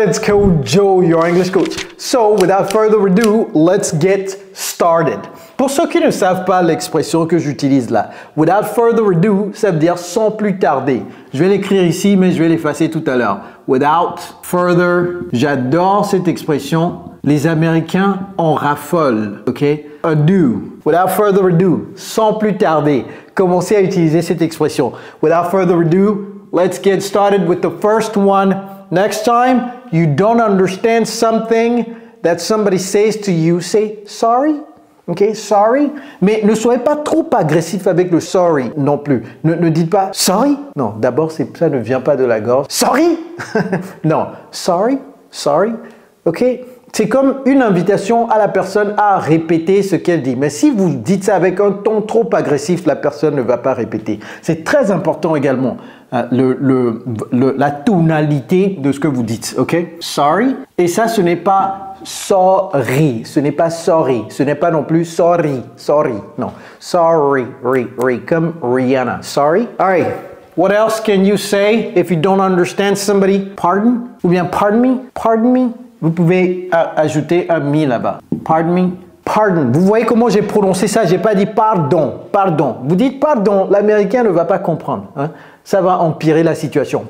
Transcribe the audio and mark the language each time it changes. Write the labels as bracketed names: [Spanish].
[English] It's Coach Joe, your English coach. So, without further ado, let's get started. [French] Pour ceux qui ne savent pas l'expression que j'utilise là, [English] without further ado, [French] ça veut dire sans plus tarder. Je vais l'écrire ici, mais je vais l'effacer tout à l'heure. [English] Without further, [French] j'adore cette expression. Les Américains en raffolent, ok? Ado, [English] without further ado, [French] sans plus tarder. Commencez à utiliser cette expression. [English] Without further ado, let's get started with the first one. Next time you don't understand something that somebody says to you, say sorry. Ok, sorry. [French] Mais ne soyez pas trop agressif avec le sorry non plus. Ne dites pas sorry. Non, d'abord, ça ne vient pas de la gorge. Sorry. Non, sorry, sorry. Ok. C'est comme une invitation à la personne à répéter ce qu'elle dit. Mais si vous dites ça avec un ton trop agressif, la personne ne va pas répéter. C'est très important également, la tonalité de ce que vous dites. Ok? Sorry. Et ça, ce n'est pas sorry. Ce n'est pas sorry. Ce n'est pas non plus sorry. [English] Sorry. Non. Sorry. [French] Comme Rihanna. [English] Sorry. All right. What else can you say if you don't understand somebody? Pardon? [French] Ou bien [English] pardon me? Pardon me? [French] Vous pouvez ajouter un me là-bas. [English] Pardon me. [French] Pardon. Vous voyez comment j'ai prononcé ça? J'ai pas dit pardon. Pardon. Vous dites pardon. L'Américain ne va pas comprendre. Hein? Ça va empirer la situation.